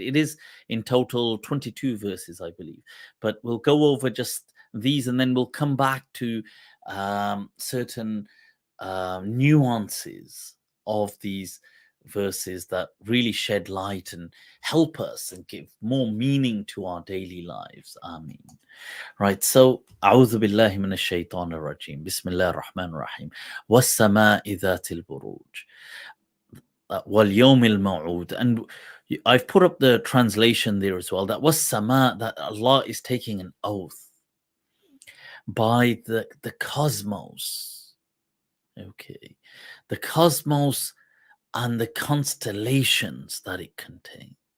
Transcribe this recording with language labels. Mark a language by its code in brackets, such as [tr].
[en] It is in total 22 verses, I believe, but we'll go over just these and then we'll come back to certain nuances of these verses that really shed light and help us and give more meaning to our daily lives. Ameen. Right, so [ar] أعوذ بالله من الشيطان الرجيم بسم الله الرحمن الرحيم والسماء ذات البروج واليوم الموعود. [en] And I've put up the translation there as well. That was sama, that Allah is taking an oath by the cosmos. Okay, the cosmos and the constellations that it contains.